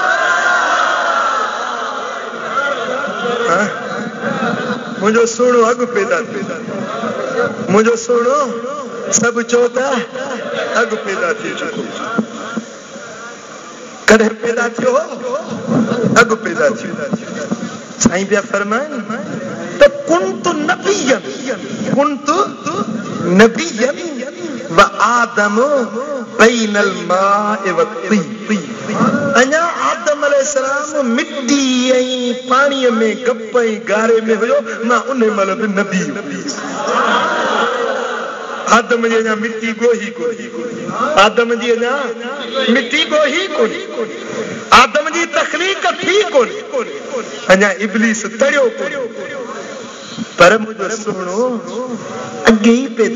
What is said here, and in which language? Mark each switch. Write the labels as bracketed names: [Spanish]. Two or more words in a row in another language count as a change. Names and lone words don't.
[Sindhi] मुंहिंजो सोणो अॻु पैदा थियो मुंहिंजो सोणो सभु चओ था अॻु पैदा थी चुको कॾहिं पैदा थियो अॻु पैदा थियो साईं पिया फरमाइनि त [Arabic] كنت نبيا و آدم بين الماء و الطين [Sindhi] अञा आदम अलैहिस्सलाम मिट्टी ऐं पाणीअ में गप ऐं गारे में हुयो मां उन महिल बि नबी आदम जी अञा मिट्टी ॻोही कोन्हे आदम जी अञा मिट्टी ॻोही कोन्हे आदम जी तख़लीक़ थी कोन्हे अञा इब्लीस तड़ियो कोन्हे पर मुंहिंजो सोणो अॻे ई